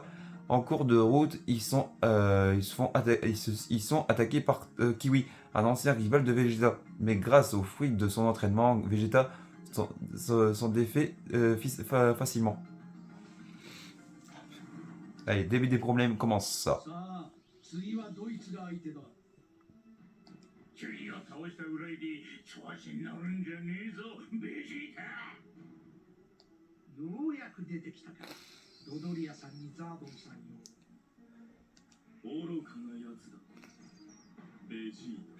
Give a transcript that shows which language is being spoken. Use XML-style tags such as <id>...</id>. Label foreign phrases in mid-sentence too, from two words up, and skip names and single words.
<fr>En cours de route, ils sont attaqués par Kiwi, un ancien rival de Vegeta. Mais grâce aux fruits de son entraînement, Vegeta s'en défait facilement. Allez, début des problèmes commence ça.</fr> <ja>次はドイツが相手だ。君を倒したぐらいで調子に乗るんじゃねえぞ、ベジータ。ようやく出てきたか。ドドリアさんにザードンさんよ。愚かなやつだ。ベジータ。</ja>